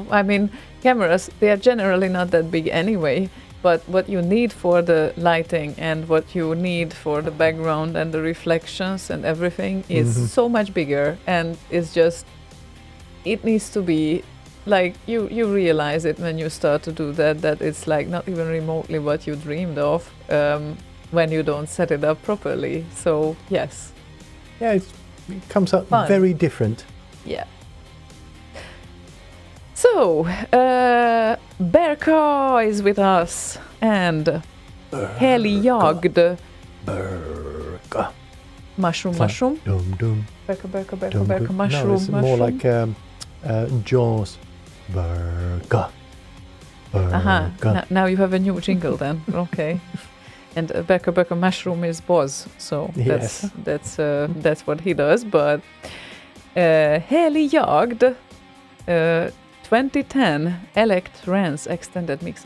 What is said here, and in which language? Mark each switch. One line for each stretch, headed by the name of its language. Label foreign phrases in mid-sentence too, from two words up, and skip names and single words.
English: I mean, cameras, they are generally not that big anyway, but what you need for the lighting and what you need for the background and the reflections and everything is so much bigger, and it's just, it needs to be like, you realize it when you start to do that it's like not even remotely what you dreamed of when you don't set it up properly. So yes. Yeah, it comes out Fun. very different. Yeah. So, Berka is with us, and Helgjagd. Berka. Mushroom. Dum dum. Berka, mushroom. No, it's more like Jaws. Berka. Berka. Now you have a new jingle then. Okay. And Berka mushroom is Boz, so Yes. that's what he does. But Helgjagd 2010 Electrance extended mix.